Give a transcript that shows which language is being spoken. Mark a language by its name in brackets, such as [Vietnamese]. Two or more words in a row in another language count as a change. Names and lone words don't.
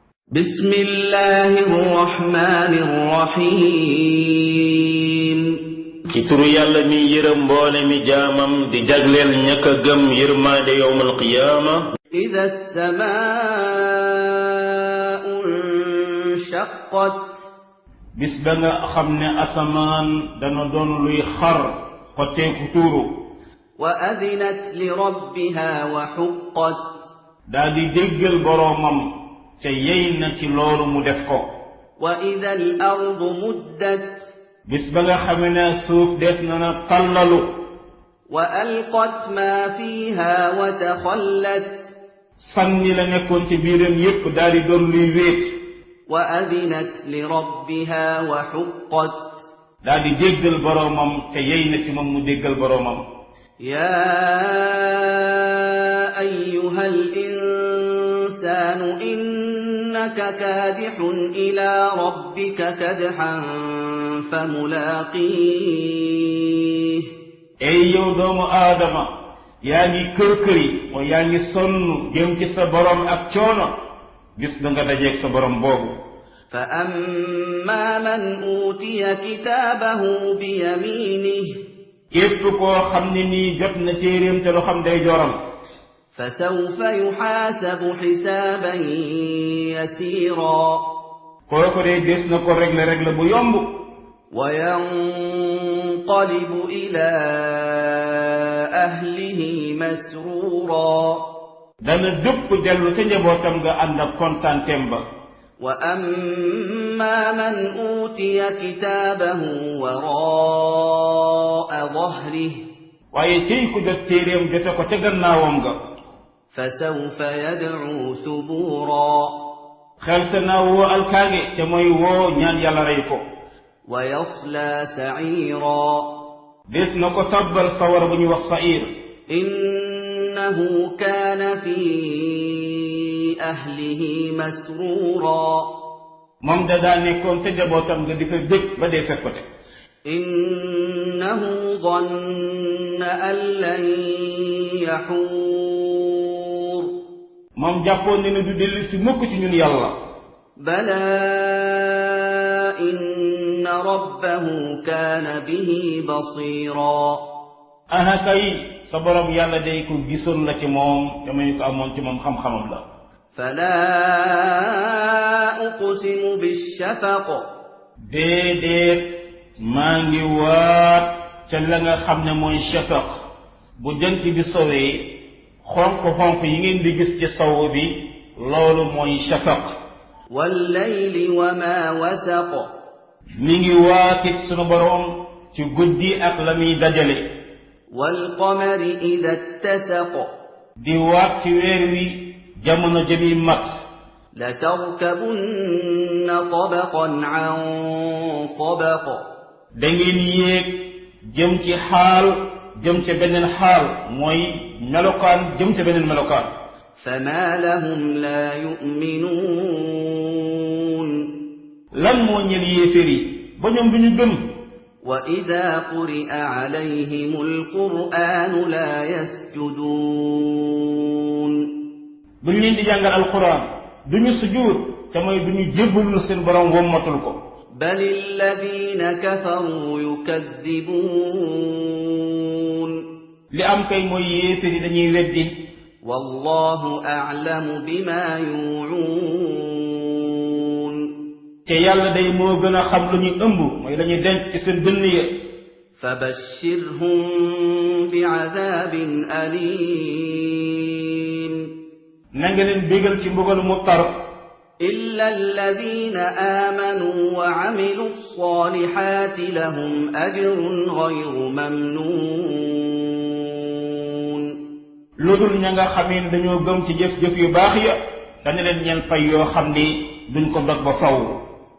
[Arabic] بسم الله الرحمن الرحيم [Wolof] ci turu yàlla mi yërëm mboole mi jaamam di jagleel ñaka gëm yërmaande [Arabic] يوم القيامة إذا السماء انشقت [Wolof] bis ba nga xam ne asamaan dana doon luy xar xotteeku tuuru [Arabic] وأذنت لربها وحقت [Wolof] daa di déggal boroomam te yey na ci loolu mu def ko [Arabic] وإذا الأرض مدت [Wolof] bis ba nga xam ne suuf des na na tallalu [Arabic] وألقت ما فيها وتخلت [Wolof] sànni la nekkoon ci biiram yépp daa di doon luy wéet [Arabic] وأذنت لربها وحقت [Wolof] daa di déggal boroomam te yey na ci moom mu déggal boroomam [Arabic] يا أيها الإنسان إنك كادح إلى ربك كدحا فملاقيه [Wolof] ey yow doomu aadama yaa ngi kër-këri mooy yaa ngi sonn jëm ci sa borom ak coono gis da nga dajeeg sa borom boobu [Arabic] فأما من أوتي كتابه بيمينه [Wolof] képp koo xam ne nii jot na téeréem te lu xam day joram [Arabic] فسوف يحاسب حسابا يسيرا [Wolof] kooku de des na ko régler bu yomb [Arabic] وينقلب إلى أهله مسرورا [Wolof] dana dëpp dellu ca njabootam nga ànd ak kontaanteem ba [Arabic] وأما من أوتي كتابه وراء ظهره [Wolof] waaye cey ku jot téeréem jote ko ca gannaawam nga [Arabic] فسوف يدعو ثبورا [Wolof] xel sa naa woo alkaage te mooy woo ñaan yàlla rey ko [Arabic] ويصلى سعيرا [Wolof] des na ko tabbal sawar bu ñuy wax sair [Arabic] إنه كان في أهله مسرورا [Wolof] moom da daa nekkoon ca njabootam nga di fa bég ba dee fekk ko te [Arabic] إنه ظن أن لن يحور [Wolof] moom jàppoon ne du dellu si mukk ci ñun yàlla [Arabic] بلى إن ربه كان به بصيرا [Wolof] aha kay sa borom yàlla day ko gisoon la ci moom te muy ko amoon ci moom xam-xamam la [Arabic] فلا أقسم بالشفق [Wolof] déedéet maa ngi waat ca la nga xam ne mooy shafaq bu jant bi sowee xonq-xonq yi ngeen di gis ci sow bi loolu mooy shafaq [Arabic] والليل وما وسق [Wolof] mi ngi waatit sunu borom ci guddi ak la muy dajale [Arabic] والقمر إذا اتسق [Wolof] di waat ci weer wi jamono jëmi mat [Arabic] لتركبن طبقا عن طبق [Wolof] da ngeen yéeg jëm ci xaal jëm ca beneen xaal mooy melokaan jëm ca beneen melokaan [Arabic] فما لهم لا يؤمنون [Wolof] lan moo ñel yéefér yi ba ñoom du ñu gëm [Arabic] وإذا قرئ عليهم القرآن لا يسجدون [Wolof] buñ leen di jàngal alquran duñu sujuud te mooy duñu jébbalul seen borom wommatul ko [Arabic] بل الذين كفروا يكذبون [Wolof] li am kay mooy yéefér yi dañuy weddi [Arabic] والله أعلم بما يوعون [Wolof] te yàlla day moo gën a xam lu ñu ëmb mooy la ñuy denc ci seen dënn ya [Arabic] فبشرهم بعذاب أليم [Wolof] na nga leen bégal ci mbugal mu tar [Arabic] إلا الذين آمنوا وعملوا الصالحات لهم أجر غير ممنون [Wolof] lu dul ña nga xamee ne dañoo gëm ci jëf-jëf yu baax ya dana leen ñeel fay yoo xam ni duñ ko dog ba faw